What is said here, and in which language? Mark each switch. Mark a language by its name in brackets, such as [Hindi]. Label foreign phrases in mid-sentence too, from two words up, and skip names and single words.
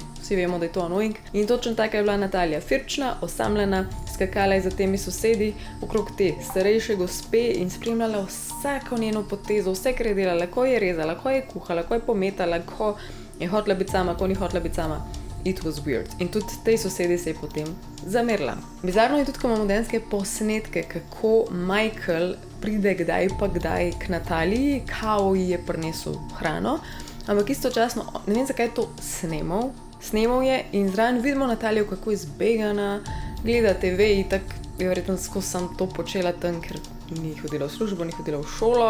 [Slovenian] Vsi vemo, da je to annoying. In točno taka je bila Natalija, firčna, osamljena, skakala je za temi sosedi okrog te starejše gospe in spremljala vsako njeno potezo, vse, kar je delala, ko je rezala, ko je kuhala, ko je pometala, ko je hotela biti sama, ko ni hotela biti sama. [English] It was weird. [Slovenian] In tudi tej sosedi se je potem zamerila. Bizarno je tudi, ko imamo dejanske posnetke, kako Michael pride kdaj pa kdaj k Nataliji, kao ji je prinesel hrano, ampak istočasno, ne vem, zakaj je to snemal je in zraven vidimo Natalijo, kako je zbegana, gleda TV in tako je verjetno skozi sam to počela tam, ker ni hodila v službo, ni hodila v šolo.